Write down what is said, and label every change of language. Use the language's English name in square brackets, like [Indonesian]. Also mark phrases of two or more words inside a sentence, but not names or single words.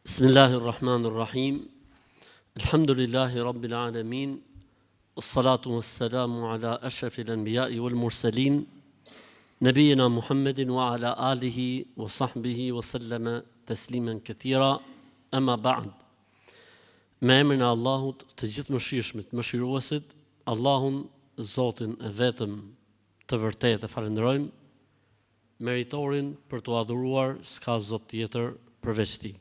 [Arabic] بسم الله الرحمن الرحيم الحمد لله رب العالمين. والصلاة والسلام على أشرف الأنبياء والمرسلين نبينا محمد وعلى آله وصحبه وسلم تسليما كثيرا. أما بعد. [Albanian] Me emrin e Allahut, të gjithë mëshirshmit, mëshiruesit, Allahun, Zotin e vetëm të vërtetë e falenderojmë, meritorin për të adhuruar, s'ka Zot tjetër përveç Tij.